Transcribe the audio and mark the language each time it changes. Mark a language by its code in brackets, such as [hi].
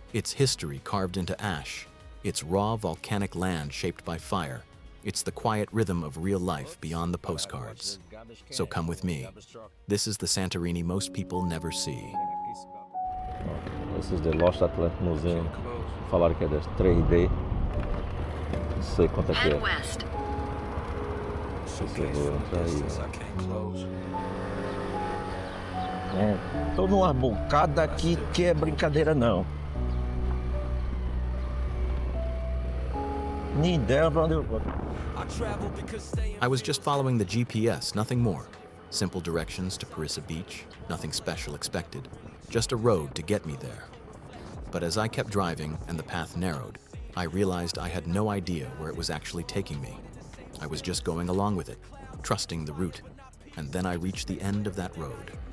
[en] It's history carved into ash. It's raw volcanic land shaped by fire. It's the quiet rhythm of real life beyond the postcards. So come with me. This is the Santorini most people never see. This is the Lost Atlantic Museum. [pt] Falaram que é 3D. Não sei quanto é que é. Não sei se eu vou entrar aí. Tô numa bocada aqui que é brincadeira não. Nem ideia pra onde eu vou. [en] I was just following the GPS, nothing more. Simple directions to Parissa Beach, nothing special expected. Just a road to get me there. But as I kept driving and the path narrowed, I realized I had no idea where it was actually taking me. I was just going along with it, trusting the route. And then I reached the end of that road.